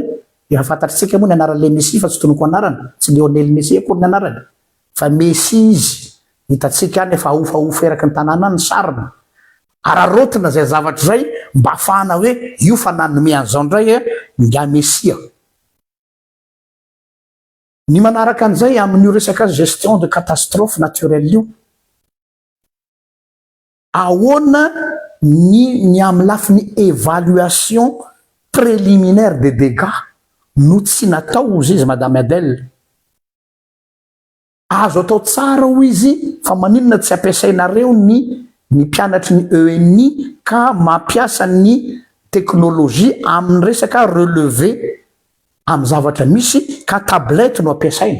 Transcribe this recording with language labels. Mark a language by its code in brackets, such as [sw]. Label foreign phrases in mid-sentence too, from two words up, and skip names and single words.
[mg] Efa fantatritsika moa ny anaran'le Messia fa tsy tonoko anarana, tsy Lionel Messia koa ny anarany fa Messia izy hitatsika any efa ahofahofa eraky ny tanàna ny sarina ararotina zay zavatra zay mba ahafahana hoe io fa nanome an'izao ndray nga mesia. Ny manaraka an'izay amin'io resaka [fr] gestion de catastrophe naturelle [mg] io, ahoana ny amin'ny lafiny [fr] évaluation préliminaire des dégâts [mg] no tsy natao ozy izy madame Adèle. Azo atao tsara ho izy fa maninona tsy ampiasainareo ny mpianatry ny ENI ka mampiasa ny teknôlôjia amin'ny resaka relevé amin'ny zavatra misy ka tablette no ampiasaina.